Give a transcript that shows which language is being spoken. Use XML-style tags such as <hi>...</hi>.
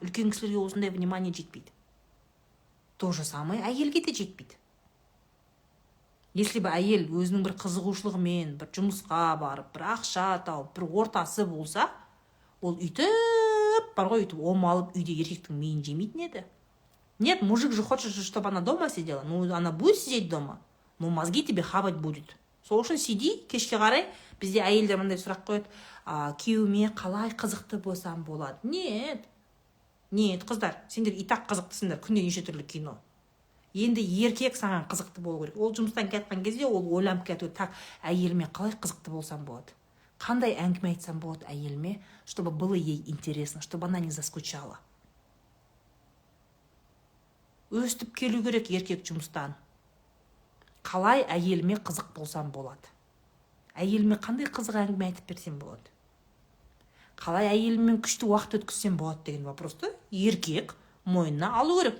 <kk>Үлкен кісілерге осындай внимание жетпейді.</kk> <ru>То же самое</ru> <kk>әйелге де жетпейді.</kk> <ru>Если бы</ru> <kk>әйел өзінің бір қызығушылығымен, бір жұмысқа барып, бір ақша тауып, бір ортасы болса, ол үйтіп, бар ғой, үйтіп омалып, үйде еркектің миын жемейтін еді.</kk> <ru>Нет, мужик же хочет, чтобы она дома сидела. Ну, она будет сидеть дома, но мозги тебе хавать будет.</ru> <kk>Сол үшін сиди, кешке қарай, бізде әйелдер мындай сұрақ қояды, күйеуіме қалай қызықты болсам болады? Нет, қыздар, сендер итак қызықтысыңдар, күнде неше түрлі кино. Енді еркек саған қызықты болу керек. Ол жұмыстан кеткен кезде ол ойланып кетуі, так, әйеліме қалай қызықты болсам болады? Қандай әңгіме айтсам болады әйеліме,</kk> <ru>чтобы было ей интересно, чтобы она не заскучала.</ru> <kk>Өстіп келу керек еркек жұмыстан. Қалай әйеліме қызық болсам болады? Әйеліме қандай қызық әңгіме айтып берсем болады? Қалай әйеліммен күшті уақыт өткізсем болады деген вопросты еркек мойнына алу керек.</kk>